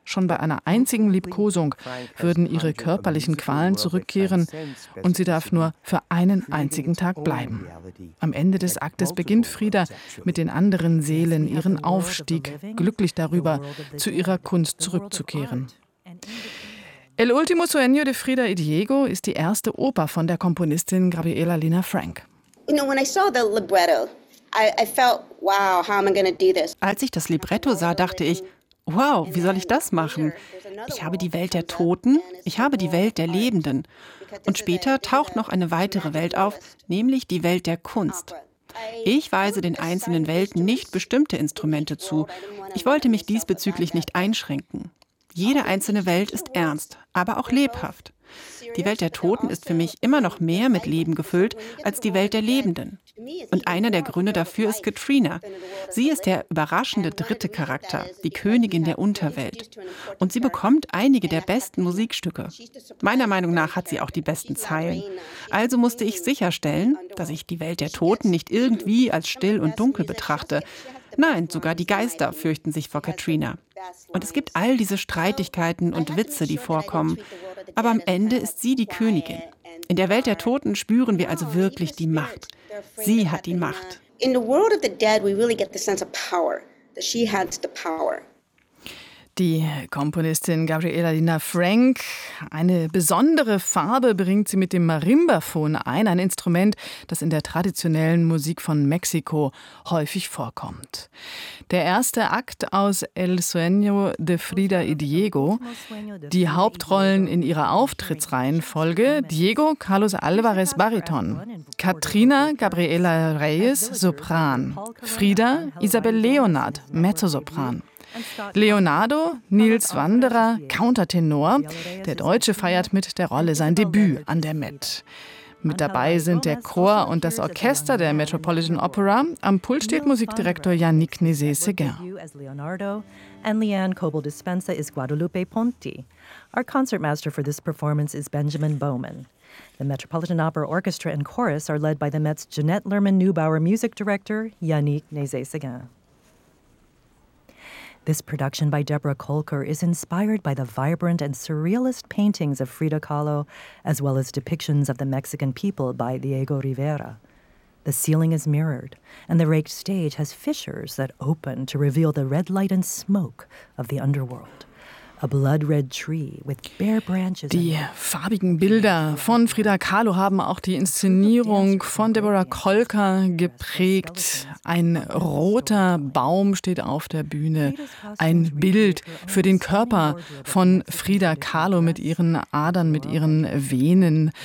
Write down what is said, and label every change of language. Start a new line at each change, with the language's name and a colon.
German: Schon bei einer einzigen Liebkosung würden ihre körperlichen Qualen zurückkehren und sie darf nur für einen einzigen Tag bleiben. Am Ende des Aktes beginnt Frida mit den anderen Seelen ihren Aufstieg, glücklich darüber, zu ihrer Kunst zurückzukehren. El Último Sueño de Frida y Diego ist die erste Oper von der Komponistin Gabriela Lina Frank.
English: You know, when I saw the libretto, I felt, wow, how am I gonna do this?
German: Als ich das Libretto sah, dachte ich, wow, wie soll ich das machen? Ich habe die Welt der Toten, ich habe die Welt der Lebenden. Und später taucht noch eine weitere Welt auf, nämlich die Welt der Kunst. Ich weise den einzelnen Welten nicht bestimmte Instrumente zu. Ich wollte mich diesbezüglich nicht einschränken. Jede einzelne Welt ist ernst, aber auch lebhaft. Die Welt der Toten ist für mich immer noch mehr mit Leben gefüllt als die Welt der Lebenden. Und einer der Gründe dafür ist Katrina. Sie ist der überraschende dritte Charakter, die Königin der Unterwelt. Und sie bekommt einige der besten Musikstücke. Meiner Meinung nach hat sie auch die besten Zeilen. Also musste ich sicherstellen, dass ich die Welt der Toten nicht irgendwie als still und dunkel betrachte. Nein, sogar die Geister fürchten sich vor Katrina. Und es gibt all diese Streitigkeiten und Witze, die vorkommen. Aber am Ende ist sie die Königin. In der Welt der Toten spüren wir also wirklich die Macht. Sie hat die Macht.
English: In the world of the dead we really get the sense of power, that she had the power.
German: Die Komponistin Gabriela Lina Frank, eine besondere Farbe bringt sie mit dem Marimbafon ein Instrument, das in der traditionellen Musik von Mexiko häufig vorkommt. Der erste Akt aus El Sueño de Frida y Diego, die Hauptrollen in ihrer Auftrittsreihenfolge, Diego Carlos Alvarez Bariton, Katrina Gabriela Reyes Sopran, Frida Isabel Leonard Mezzosopran. Leonardo, Nils Wanderer, Countertenor, der Deutsche feiert mit der Rolle sein Debüt an der Met. Mit dabei sind der Chor und das Orchester der Metropolitan Opera. Am Pult steht Musikdirektor Yannick Nézet-Séguin.
English: Leonardo and Leanne Coble Dispensa is Guadalupe Ponti. Our concertmaster for this performance is Benjamin Bowman. The Metropolitan Opera Orchestra and Chorus are led by the Met's Jeanette Lerman-Neubauer Music Director Yannick Nézet-Séguin. This production by Deborah Kolker is inspired by the vibrant and surrealist paintings of Frida Kahlo, as well as depictions of the Mexican people by Diego Rivera. The ceiling is mirrored, and the raked stage has fissures that open to reveal the red light and smoke of the underworld. A blood-red tree with bare branches.
German: Die farbigen Bilder von Frida Kahlo haben auch die Inszenierung von Deborah Kolker geprägt. Ein roter Baum steht auf der Bühne. Ein Bild für den Körper von Frida Kahlo mit ihren Adern, mit ihren Venen.